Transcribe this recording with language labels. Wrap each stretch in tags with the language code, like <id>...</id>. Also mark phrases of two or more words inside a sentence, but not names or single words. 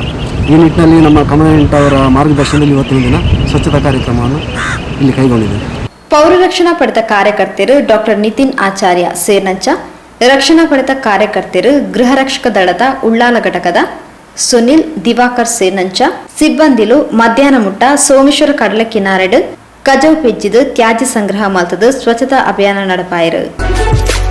<kn>ಈ ನಿಟ್ಟಿನಲ್ಲಿ ನಮ್ಮ ಕಮಾಂಡೆಂಟ್ ಅವರ ಮಾರ್ಗದರ್ಶನದಲ್ಲಿ ಇವತ್ತಿನ ದಿನ ಸ್ವಚ್ಛತಾ ಕಾರ್ಯಕ್ರಮವನ್ನು ಇಲ್ಲಿ ಕೈಗೊಂಡಿದ್ದೇವೆ.</kn> <tcy>ಪೌರ ರಕ್ಷಣಾ ಪಡೆದ ಕಾರ್ಯಕರ್ತರು ಡಾಕ್ಟರ್ ನಿತಿನ್ ಆಚಾರ್ಯ ಸೇರ್ನಂಚ ರಕ್ಷಣಾ ಪಡೆದ ಕಾರ್ಯಕರ್ತರು ಗೃಹರಕ್ಷಕ ದಳದ ಉಳ್ಳಾಲ ಘಟಕದ ಸುನಿಲ್ ದಿವಾಕರ್ ಸೇರ್ನಂಚ ಸಿಬ್ಬಂದಿಲು ಮಧ್ಯಾಹ್ನ ಮುಟ್ಟ ಸೋಮೇಶ್ವರ ಕಡಲ ಕಿನಾರೆಡ್ ಕಜವು ಪೆಜ್ಜಿದು ತ್ಯಾಜ್ಯ ಸಂಗ್ರಹ ಮಲ್ತದು ಸ್ವಚ್ಛತಾ ಅಭಿಯಾನ ನಡಪಾಯರು.</tcy>